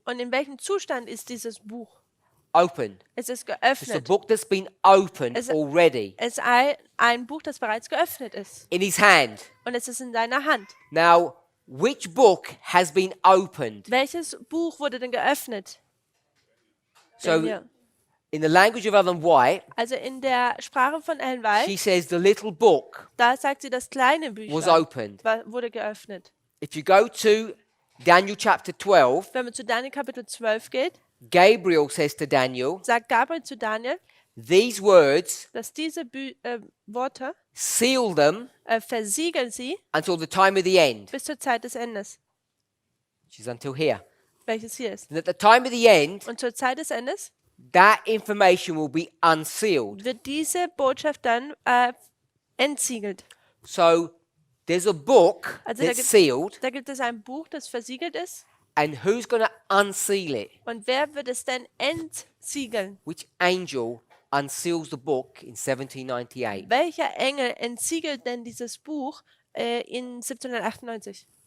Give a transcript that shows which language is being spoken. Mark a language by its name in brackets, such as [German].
[German] Und in welchem Zustand ist dieses Buch? [English] Open. [German] Es ist [English] It's a [German] geöffnet. [English] book that's been opened [German] Es- [English] already [German] Es ist ein Buch, das bereits geöffnet ist. [English] in his hand. [German] Und es ist in seiner Hand. [English] Now, which book has been opened? [German] Welches Buch wurde denn geöffnet? [English] So, [German] Denn wir- [English] in the language of Ellen White, [German] Also in der Sprache von Ellen White, [English] she says the little book [German] da sagt sie, das kleine [English] was [German] Büchlein [English] opened. [German] wurde geöffnet. [English] If you go to Daniel chapter 12, [German] Wenn man zu Daniel Kapitel 12 geht, [English] Gabriel says to Daniel, [German] sagt Gabriel zu Daniel, [English] these words, [German] dass diese Worte [English] seal them [German] versiegeln sie [English] until the time of the end, [German] bis zur Zeit des Endes, [English] which is until here. [German] welches hier ist. [English] And at the time of the end, [German] Und zur Zeit des Endes [English] that information will be unsealed. [German] wird diese Botschaft dann entsiegelt. [English] So there's a book [German] Also da [English] that's [German] gibt- [English] sealed, [German] Da gibt es ein Buch, das versiegelt ist. [English] and who's going to unseal it? [German] Und wer wird es denn entsiegeln? [English] Which angel unseals the book in 1798? [German] Welcher Engel entsiegelt denn dieses Buch in 1798?